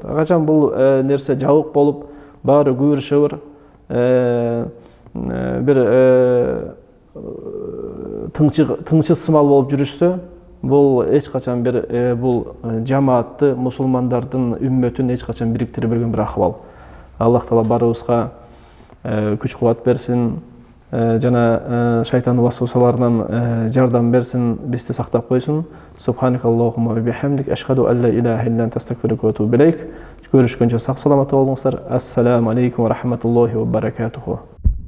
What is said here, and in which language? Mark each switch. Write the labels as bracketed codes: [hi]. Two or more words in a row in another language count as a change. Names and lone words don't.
[ky] Качан бул нерсе жабык болуп, баары көбүр шыбыр бир тынчсыз сымал болуп жүрүшсө, бул эч качан бир бул жамаатты, мусулмандардын үммөтүн эч качан бириктире берген бир акыбал. Аллах Таала барыбызга күч кубат берсин, жана шайтандын васвасаларынан жардам берсин, бизди сактап койсун. [ar] سبحانك اللهم وبحمدك أشهد أن لا إله إلا أنت أستغفرك وأتوب إليك. [ky] Көрүшкөнчө сак саламат болуңуздар. [ar] السلام عليكم ورحمة الله وبركاته.